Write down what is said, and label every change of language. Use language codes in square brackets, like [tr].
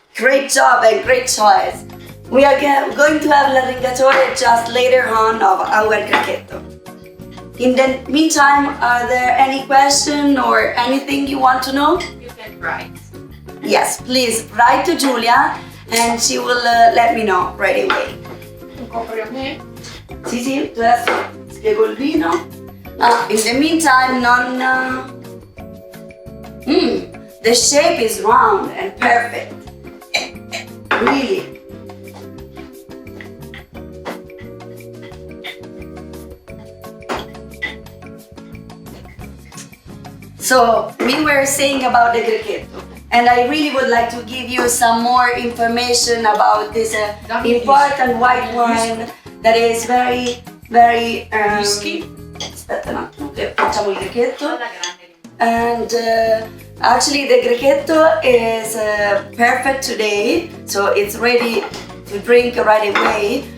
[en] Great job and great choice. We are going to have Larringatore just later on of our Grechetto. In the meantime, are there any question or anything you want to know? You can write. Yes, please write to Giulia and she will let me know right away. [it] Un copri a me? Sì, tu adesso spiego il vino. [en] In the meantime, Nonna... the shape is round and perfect. Really. So, we were saying about the Grechetto, and I really would like to give you some more information about this important white wine that is very, very... Whisky? [it] Aspetta un attimo che facciamo il Grechetto. Alla grande. [en] And actually the Grechetto is perfect today, so it's ready to drink right away.